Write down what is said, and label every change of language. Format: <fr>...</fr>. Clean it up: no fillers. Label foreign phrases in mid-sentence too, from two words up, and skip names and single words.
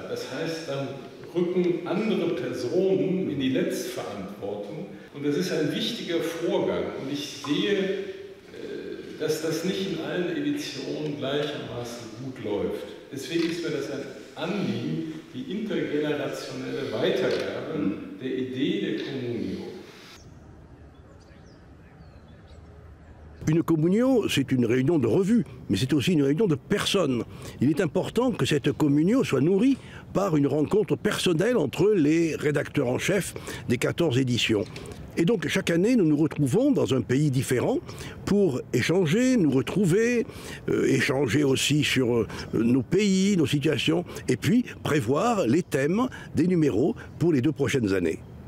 <de>Das heißt, dann rücken andere Personen in die Letztverantwortung und das ist ein wichtiger Vorgang und ich sehe, dass das nicht in allen Editionen gleichermaßen gut läuft. Deswegen ist mir das ein Anliegen, die intergenerationelle Weitergabe der Idee der Communio.</de> <fr>Une communio, c'est une réunion de revue, mais c'est aussi une réunion de personnes. Il est important que cette communio soit nourrie par une rencontre personnelle entre les rédacteurs en chef des 14 éditions. Et donc chaque année, nous nous retrouvons dans un pays différent pour échanger, nous retrouver, échanger aussi sur nos pays, nos situations, et puis prévoir les thèmes des numéros pour les 2 prochaines années.</fr>